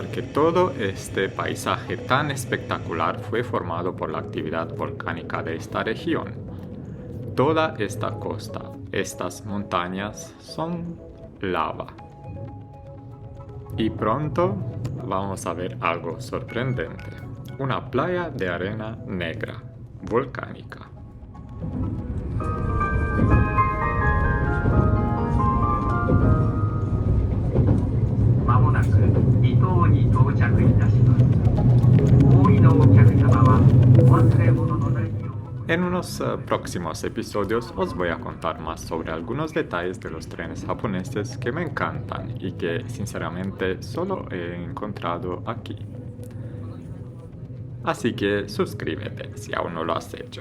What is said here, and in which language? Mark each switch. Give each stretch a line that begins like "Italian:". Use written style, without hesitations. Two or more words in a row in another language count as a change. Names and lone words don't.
Spanish: que todo este paisaje tan espectacular fue formado por la actividad volcánica de esta región. Toda esta costa, estas montañas son lava. Y pronto vamos a ver algo sorprendente, una playa de arena negra, volcánica.
Japanese: まもなく伊東に到着いたします。大井のお客様はお忘れ物のないよう。
Spanish: En unos próximos episodios os voy a contar más sobre algunos detalles de los trenes japoneses que me encantan y que sinceramente solo he encontrado aquí. Así que suscríbete si aún no lo has hecho.